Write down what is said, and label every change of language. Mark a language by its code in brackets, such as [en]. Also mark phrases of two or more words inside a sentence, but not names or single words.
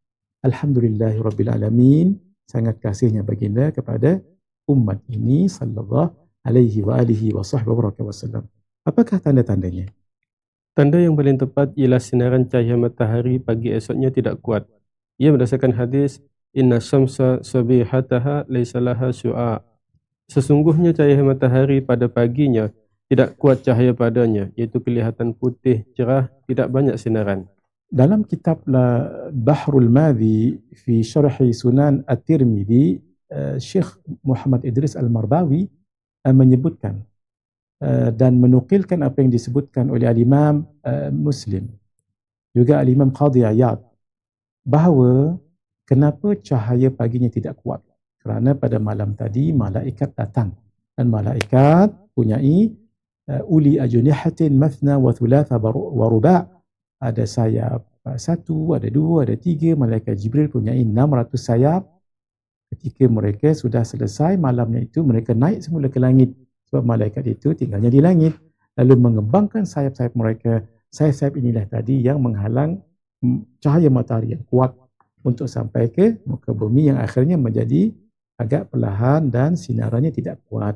[ms] Alhamdulillahirrabbilalamin, sangat kasihnya baginda kepada umat ini [ar] صلى الله عليه وسلم. [ms] Apakah tanda-tandanya? Tanda yang paling tepat ialah sinaran cahaya matahari pagi esoknya tidak kuat. Ia berdasarkan hadis [ar] إن الشمس صبيحتها ليس لها شعاع. [ms] Sesungguhnya cahaya matahari pada paginya tidak kuat cahaya padanya, iaitu kelihatan putih, cerah, tidak banyak sinaran. Dalam kitab Bahrul Madhi fi Syarhi Sunan At-Tirmidzi, Syekh Muhammad Idris Al-Marbawi menyebutkan dan menukilkan apa yang disebutkan oleh Al-Imam Muslim, juga Al-Imam Qadhi Iyad, bahawa kenapa cahaya paginya tidak kuat? Kerana pada malam tadi malaikat datang, dan malaikat punyai [ar] أولي أجنحة مثنى وثلاث ورباع', [ms] ada sayap 1, ada 2, ada 3. Malaikat Jibril punyai 600 sayap. Ketika mereka sudah selesai malamnya itu, mereka naik semula ke langit, sebab malaikat itu tinggalnya di langit, lalu mengembangkan sayap-sayap mereka. Sayap-sayap inilah tadi yang menghalang cahaya matahari yang kuat untuk sampai ke muka bumi, yang akhirnya menjadi agak perlahan dan sinarannya tidak kuat.